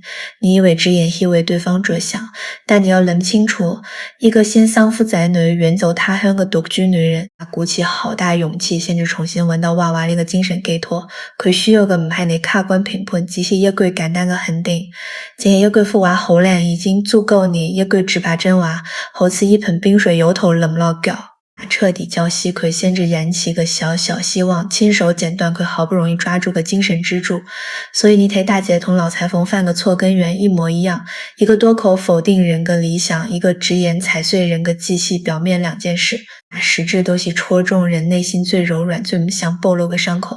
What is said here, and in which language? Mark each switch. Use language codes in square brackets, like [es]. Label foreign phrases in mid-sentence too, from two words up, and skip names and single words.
[yue] 你以為只演戲為對方着想，但你要諗清楚，一個先喪夫仔女遠走他鄉嘅獨居女人，鼓起好大勇氣先至重新揾到娃娃呢個精神寄託。佢需要嘅唔係你客觀評判，只係一句簡單嘅肯定。淨係一句幅畫好靚已經足夠你一句直白真話，好似一盆冰水由頭淋落腳。彻底浇熄佢先至燃起个小小希望，亲手剪断佢好不容易抓住个精神支柱。所以你睇大姐同老裁缝犯个错根源一模一样，一个多口否定人个理想，一个直言踩碎人个既系表面两件事，实质都是戳中人内心最柔软最不想暴露个伤口。